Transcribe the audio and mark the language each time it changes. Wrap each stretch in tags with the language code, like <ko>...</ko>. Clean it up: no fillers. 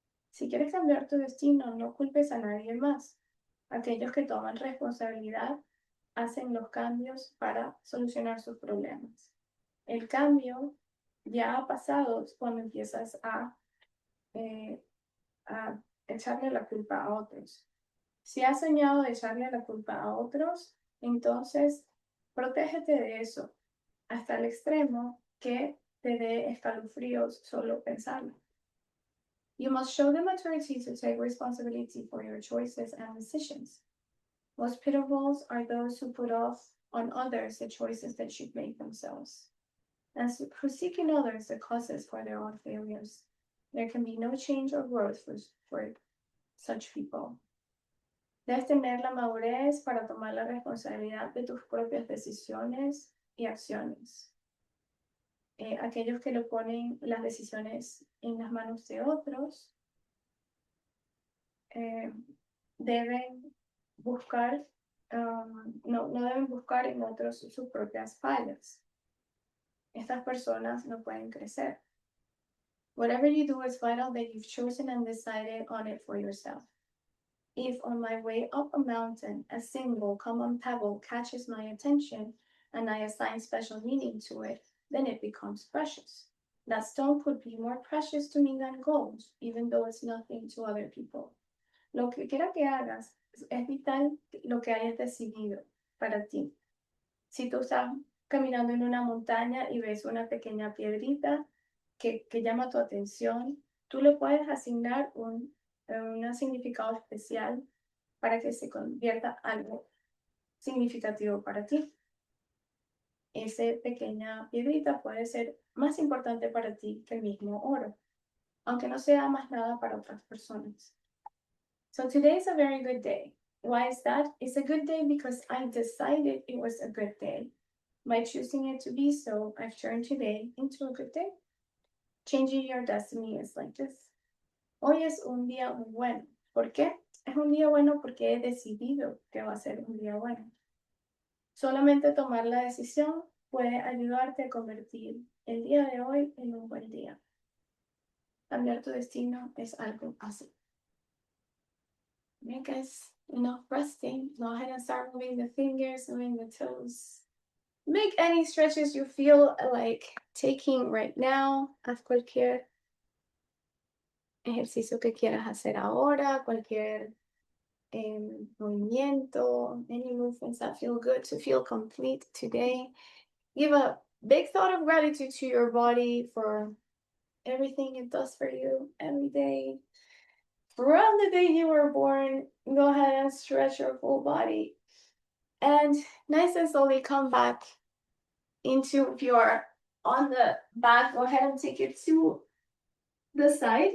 <es>Si quieres cambiar tu destino, no culpes a nadie más. Aquellos que toman responsabilidad hacen los cambios para solucionar sus problemas. El cambio ya ha pasado cuando empiezas a echarle la culpa a otros. Si has soñado de echarle la culpa a otros, entonces protégete de eso hasta el extremo que te dé escalofríos solo pensarlo.</es> <en>You must show the maturity to take responsibility for your choices and decisions. Most pitiables are those who put off on others the choices they should make themselves, and who seek in others the causes for their own failures. There can be no change or growth for such people.</en> <es>Debes tener la madurez para tomar la responsabilidad de tus propias decisiones y acciones. Aquellos que lo ponen las decisiones en las manos de otros deben buscar, no deben buscar en otros sus propias fallas. Estas personas no pueden crecer.</es> <en>Whatever you do is vital that you've chosen and decided on it for yourself. If on my way up a mountain, a single common pebble catches my attention and I assign special meaning to it, then it becomes precious. That stone could be more precious to me than gold, even though it's nothing to other people.</en> <es>Lo que quiera que hagas, es vital lo que hayas decidido para ti. Si tú estás caminando en una montaña y ves una pequeña piedrita que llama tu atención, tú le puedes asignar un significado especial para que se convierta algo significativo para ti. Esa pequeña piedrita puede ser más importante para ti que el mismo oro, aunque no sea más nada para otras personas.</es> <en>So today is a very good day. Why is that? It's a good day because I decided it was a good day. By choosing it to be so, I've turned today into a good day. Changing your destiny is like this.</en> <es>Hoy es un día muy bueno. ¿Por qué? Es un día bueno porque he decidido que va a ser un día bueno. Solamente tomar la decisión puede ayudarte a convertir el día de hoy en un buen día. Cambiar tu destino es algo así.</es> <en>Okay, guys, enough resting. Go ahead and start moving the fingers, moving the toes. Make any stretches you feel like taking right now.</en> <es>Haz cualquier ejercicio que quieras hacer ahora, cualquier movimiento, any movements that feel good to feel complete today.</es> <en>Give a big thought of gratitude to your body for everything it does for you every day. From the day you were born, go ahead and stretch your full body. And nice and slowly come back into, if you are on the back, go ahead and take it to the side.</en>